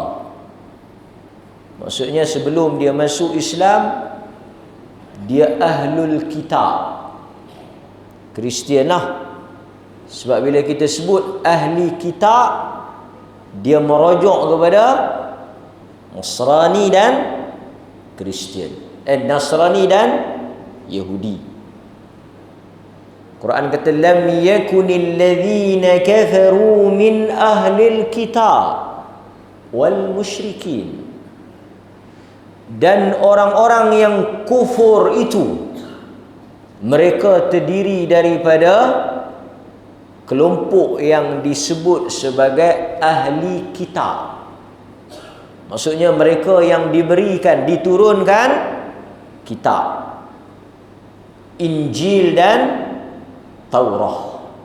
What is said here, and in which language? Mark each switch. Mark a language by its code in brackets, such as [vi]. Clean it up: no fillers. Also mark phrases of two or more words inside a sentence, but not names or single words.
[ms] Maksudnya sebelum dia masuk Islam, dia [ar] أهل الكتاب, [ms] Kristian lah. Sebab bila kita sebut ahli kitab, dia merujuk kepada Nasrani dan Kristian, Nasrani dan Yahudi. Quran kata [ar] لم يكن الذين كفروا من أهل الكتاب والمشركين. [ms] Dan orang-orang yang kufur itu, mereka terdiri daripada kelompok yang disebut sebagai ahli kitab. Maksudnya mereka yang diberikan, diturunkan kitab, Injil dan Taurah.